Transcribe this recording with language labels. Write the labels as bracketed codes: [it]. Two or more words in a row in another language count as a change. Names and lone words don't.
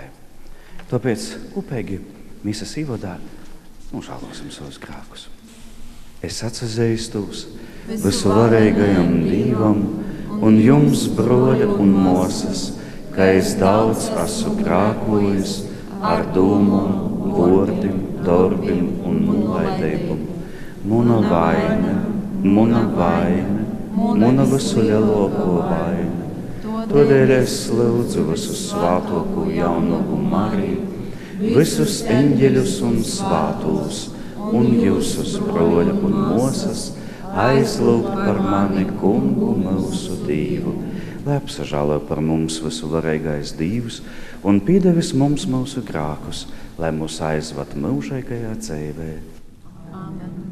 [ltg] Tāpēc kopīgi misas īvadā nožēlosim savus grēkus. Es atsazīstos visuvarīgajam Dievam un jums, broļi un mosas, ka es daudz esmu grēkojis ar domām, vārdiem, darbiem un nolaidībām. Muna vaina, muna visu lielāko vaina. Tādēļ es lūdzu visu svētāko jaunumu Mariju, visus eņģeļus un svētos, un jūsus broļi un mosas, aizlūgt par mani Kungu mūsu Dievu, lai apsažālo par mums visuvarīgais Dievs un piedevis mums mūsu grēkus, lai mūs aizvad mūžīgajā dzīvē. Amen.